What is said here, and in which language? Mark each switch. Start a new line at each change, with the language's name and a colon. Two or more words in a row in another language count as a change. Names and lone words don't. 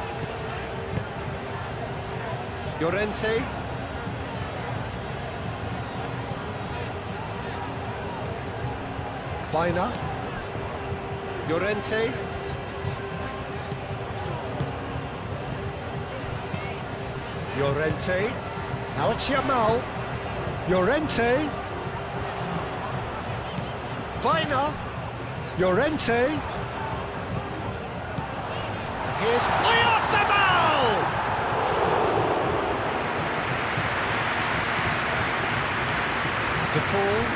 English: Llorente. Baina. Llorente. Llorente. Now it's Yamal. Llorente. Baina. Llorente. And here's Oyarzabal! De Paul.